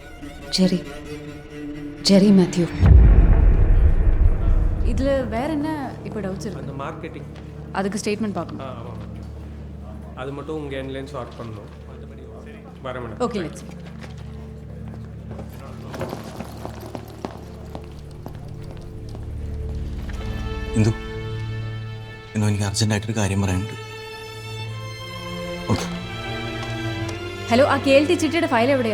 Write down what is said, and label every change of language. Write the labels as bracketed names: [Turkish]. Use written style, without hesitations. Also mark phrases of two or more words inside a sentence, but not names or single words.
[Tamil] Jerry Matthew. இதில் வேற என்ன இப்போ டவுட்ஸ் இருக்கு? அந்த மார்க்கெட்டிங் அதுக்கு ஸ்டேட்மெண்ட் பார்க்கணும். ஆமாம், அது மட்டும் உங்கள் எண்ட்லேருந்து ஷார்ட் பண்ணணும். வர மேடம். [English] Okay, let's. [Malayalam] ഇന്ദു, ഇന്ന് എനിക്ക് അർജൻറ്റായിട്ടൊരു കാര്യം പറയാനുണ്ട്. ഓക്കെ. ഹലോ, ആ KLT ചിട്ടിയുടെ ഫയൽ എവിടെയാ?